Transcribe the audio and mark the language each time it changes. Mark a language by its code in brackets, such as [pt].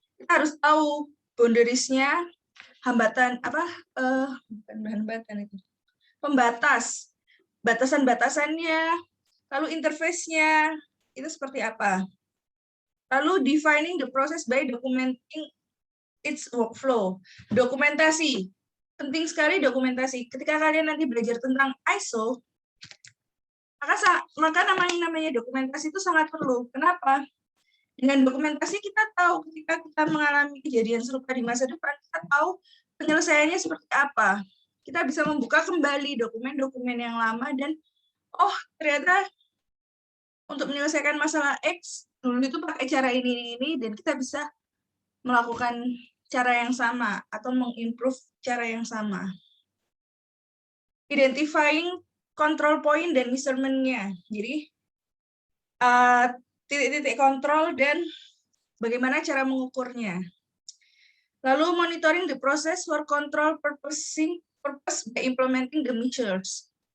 [id] Kita harus tahu boundaries-nya, pembatas, batasan-batasannya, lalu interface-nya, itu seperti apa. [en] Lalu defining the process by documenting its workflow. [id] Dokumentasi. Penting sekali dokumentasi. Ketika kalian nanti belajar tentang ISO, maka namanya dokumentasi itu sangat perlu. Kenapa? Dengan dokumentasi kita tahu ketika kita mengalami kejadian serupa di masa depan, kita tahu penyelesaiannya seperti apa. Kita bisa membuka kembali dokumen-dokumen yang lama dan oh ternyata untuk menyelesaikan masalah X dulu itu pakai cara ini dan kita bisa melakukan cara yang sama atau mengimprove cara yang sama. [en] Identifying control point dan measurement-nya. [id] Jadi titik-titik kontrol dan bagaimana cara mengukurnya. [en] Lalu monitoring the process for control purpose by implementing the measures.